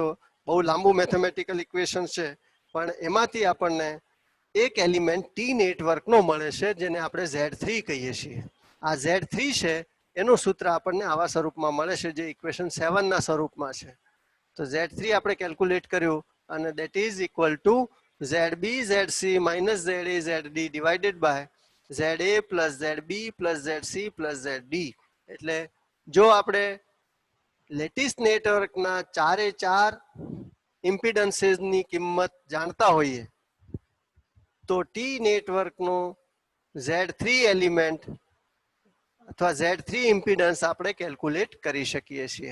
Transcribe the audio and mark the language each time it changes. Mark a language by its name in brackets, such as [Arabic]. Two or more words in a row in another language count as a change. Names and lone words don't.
[Gujarati] બહુ લાંબુ [English] mathematical equation [Gujarati] છે પણ એમાંથી આપણને એક એલિમેન્ટ ટી નેટવર્કનો મળે છે જેને આપણે Z3 કહીએ છીએ. આ Z3 છે એનું સૂત્ર આપણને આવા સ્વરૂપમાં મળે છે જે ઇક્વેશન 7 ના સ્વરૂપમાં છે. તો Z3 આપણે કેલ્ક્યુલેટ કર્યું અને [English] that is equal to ZB ZC minus ZA ZD divided by ZA plus ZB plus ZC plus ZD. [Gujarati] એટલે જો આપણે લેટિસ નેટવર્કના 4 ઇમ્પિડન્સીસની કિંમત જાણતા હોઈએ તો ટી નેટવર્કનો Z3 એલિમેન્ટ અથવા Z3 ઇમ્પિડન્સ આપણે કેલ્ક્યુલેટ કરી શકીએ છીએ.